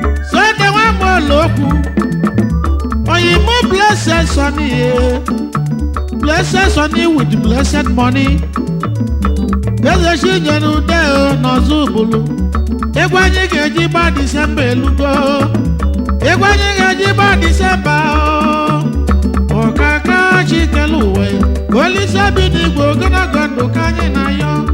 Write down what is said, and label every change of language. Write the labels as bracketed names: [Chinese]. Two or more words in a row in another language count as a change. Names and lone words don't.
[English] So, the one more local. Oyinbo Blessed Sunny, eh. Blessed Sunny with blessed money. [Igbo] Eze Chinyere Ude, oh, n'Ozubulu. Egwu anyị ga-eji gba Disemba elugo. Egwu anyị ga-eji gba Disemba, oh. Ọkaka Chikelu uwe. Olise bi n'igwe ogologo ndụ ka anyị na-ayọ.